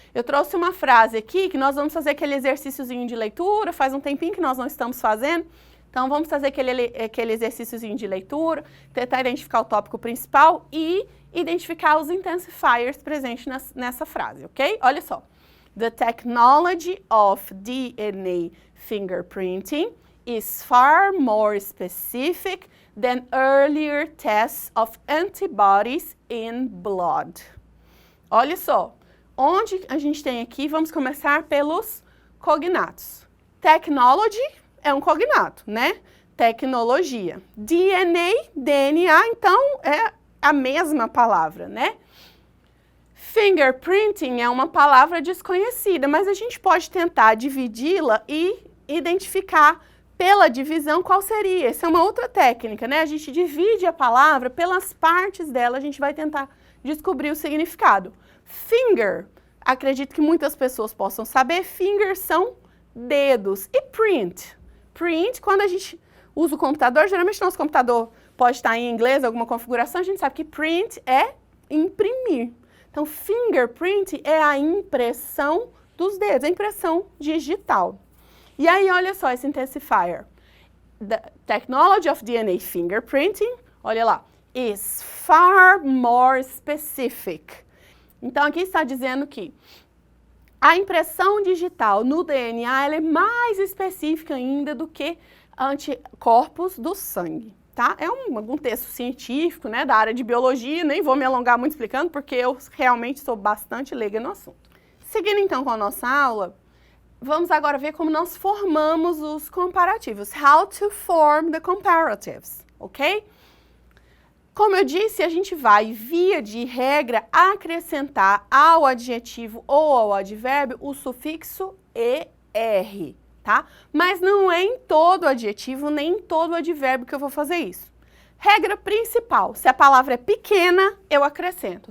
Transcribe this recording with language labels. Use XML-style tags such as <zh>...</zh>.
<pt>Eu trouxe uma frase aqui que nós vamos fazer aquele exercíciozinho de leitura, faz um tempinho que nós não estamos fazendo. Então, vamos fazer aquele exercíciozinho de leitura, tentar identificar o tópico principal e identificar os intensifiers presentes nessa frase, ok? Olha só.</pt> <en>The technology of DNA fingerprinting is far more specific than earlier tests of antibodies in blood.</en> <pt>Olha só. Onde a gente tem aqui, vamos começar pelos cognatos. Technology é um cognato, né? Tecnologia. DNA, então, é a mesma palavra, né? Fingerprinting é uma palavra desconhecida, mas a gente pode tentar dividi-la e identificar pela divisão qual seria. Essa é uma outra técnica, né? A gente divide a palavra pelas partes dela, a gente vai tentar descobrir o significado. Finger, acredito que muitas pessoas possam saber, finger são dedos. E print? Print, quando a gente usa o computador, geralmente nosso computador pode estar em inglês, alguma configuração, a gente sabe que print é imprimir. Então, fingerprint é a impressão dos dedos, a impressão digital. E aí, olha só esse intensifier.</pt> <en>The technology of DNA fingerprinting,</en> <pt>olha lá,</pt> <en>is far more specific.</en> <pt>Então, aqui está dizendo que a impressão digital no DNA ela é mais específica ainda do que anticorpos do sangue, tá? É algum texto científico, né, da área de biologia, nem vou me alongar muito explicando, porque eu realmente sou bastante leiga no assunto. Seguindo então com a nossa aula, vamos agora ver como nós formamos os comparativos.</pt> <en>How to form the comparatives, ok?</en> <pt>Como eu disse, a gente vai, via de regra, acrescentar ao adjetivo ou ao advérbio o sufixo ER, tá? Mas não é em todo adjetivo, nem em todo advérbio que eu vou fazer isso. Regra principal, se a palavra é pequena, eu acrescento.</pt>